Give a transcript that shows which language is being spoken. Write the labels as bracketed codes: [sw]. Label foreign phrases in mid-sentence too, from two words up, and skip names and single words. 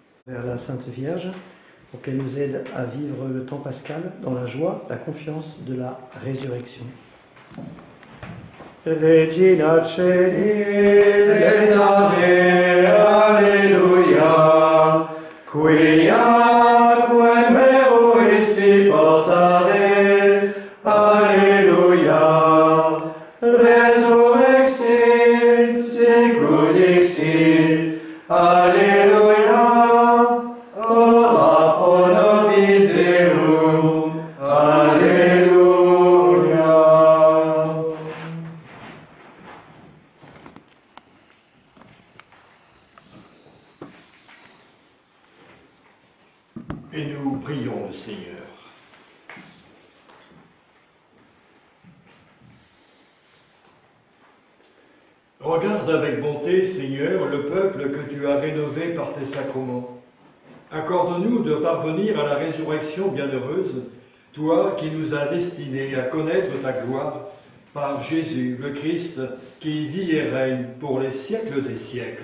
[fr] vers la Sainte Vierge pour qu'elle nous aide à vivre le temps pascal dans la joie, la confiance de la résurrection. [la] Regina Celi, Alleluia, quia quem eruisti portare, Alleluia, resurrexit, sicut dixit, Alleluia, ora pro nobis Deum, Alleluia. [fr] Et nous prions le Seigneur. Regarde avec bonté, Seigneur, le peuple que tu as rénové par tes sacrements. Accorde-nous de parvenir à la résurrection bienheureuse, toi qui nous as destinés à connaître ta gloire, par Jésus, le Christ, qui vit et règne pour les siècles des siècles.